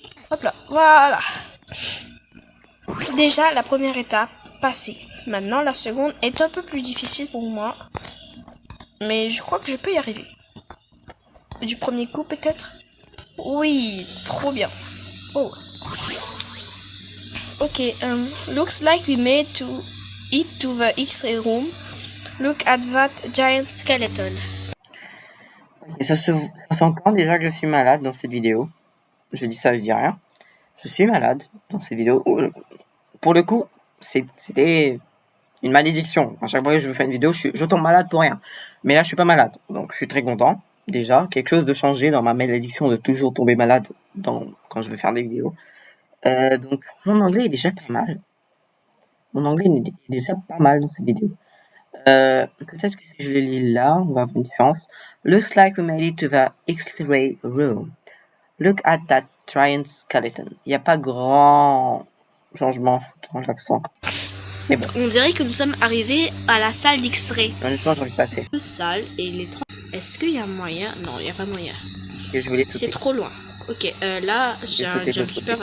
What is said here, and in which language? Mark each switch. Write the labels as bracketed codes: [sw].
[fr] Hop là, voilà. Déjà, la première étape, passé. Maintenant, la seconde est un peu plus difficile pour moi. Mais je crois que je peux y arriver. Du premier coup, peut-être? Oui, trop bien. Oh. [en] Ok, looks like we made it to the X-ray room. Look at that giant skeleton. [fr] Et ça s'entend déjà que je suis malade dans cette vidéo. Je dis ça, je dis rien. Je suis malade dans cette vidéo. Pour le coup, c'était une malédiction. À chaque fois que je fais une vidéo, je tombe malade pour rien. Mais là, je suis pas malade. Donc, je suis très content. Déjà, quelque chose de changé dans ma malédiction de toujours tomber malade quand je veux faire des vidéos. Donc, mon anglais est déjà pas mal. Mon anglais est déjà pas mal dans cette vidéo. Peut-être que si je le lis là, on va avoir une différence. [en] Looks like we made it to the X-ray room. Look at that giant skeleton. [fr] Il n'y a pas grand changement dans l'accent. Mais bon. On dirait que nous sommes arrivés à la salle d'X-ray. Honnêtement, j'ai envie de passer. Deux salles et les trois. Est-ce qu'il y a moyen? Non, il n'y a pas moyen. Et je voulais sauter. C'est trop loin. Ok, là, j'ai un jump super